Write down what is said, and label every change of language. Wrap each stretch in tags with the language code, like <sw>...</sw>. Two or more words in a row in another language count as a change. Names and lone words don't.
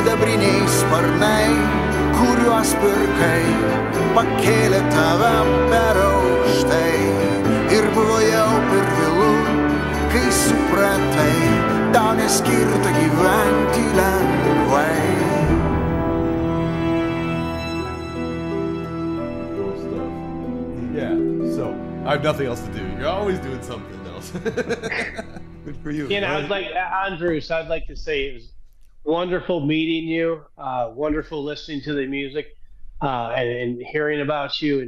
<lt>sidabriniai sparnai, kuriuos pirkai, pakėlė tave per aukštai. Ir buvo jau per vėlu, kai supratai, tau neskirta gyventi lengvai.</lt> <en>Yeah, so I have nothing else to do. You're always doing something else. Good for you. You know, I'd like, Andrius, I'd like to say it was wonderful meeting you, wonderful listening to the music, and hearing about you.</en>